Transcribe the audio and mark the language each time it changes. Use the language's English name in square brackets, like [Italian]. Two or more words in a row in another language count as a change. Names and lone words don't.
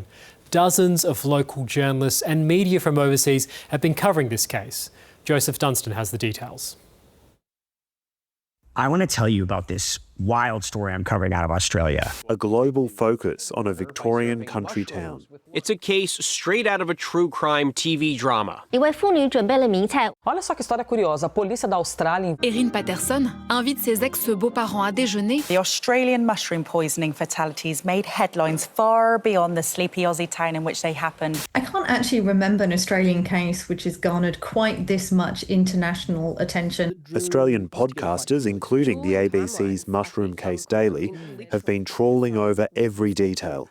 [English] Dozens of local journalists and media from overseas have been covering this case. Joseph Dunstan has the details. I want to tell you about this wild story I'm covering out of Australia. A global focus on a Victorian country town. It's a case straight out of a true crime TV drama. [Portuguese] Olha só que história curiosa. A polícia da Austrália... [French] Erin Patterson invite ses ex-beaux-parents à déjeuner. [English] The Australian mushroom poisoning fatalities made headlines far beyond the sleepy Aussie town in which they happened. I can't actually remember an Australian case which has garnered quite this much international attention. Australian podcasters, including the ABC's Mushroom Case Daily, have been trawling over every detail.